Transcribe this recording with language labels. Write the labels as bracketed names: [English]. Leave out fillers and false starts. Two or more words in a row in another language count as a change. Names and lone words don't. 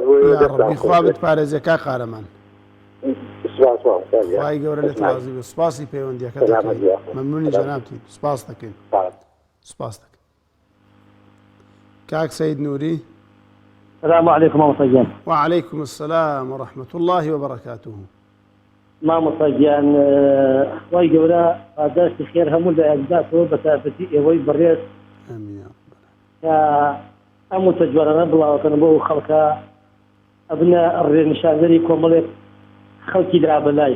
[Central Kurdish] بۆ خوا بتپارێزێ کاک قارەمان خوای گەورە لێت ڕازی بێ سوپاسی پەیوەندیەکە دەکەین مەمنونی جەنابتی سوپاس دەکەین سوپاس دەکەین کاک سەید نووری [Arabic] السلام عليكم [Central Kurdish] مامۆستا گیان [Arabic] وعليكم السلام ورحمة الله وبركاته [Central Kurdish] مامۆستا گیان خوای گەورە پاداشتی خێر هەموو لە ئەداتەوە بە تایبەتی ئێوەی بەڕێز کە ئەم متەجوەرانە بڵاوەکەن بۆ خەڵکە ئەبنە ڕێنشاندەری کۆمەڵێک خەڵکی درابەلایش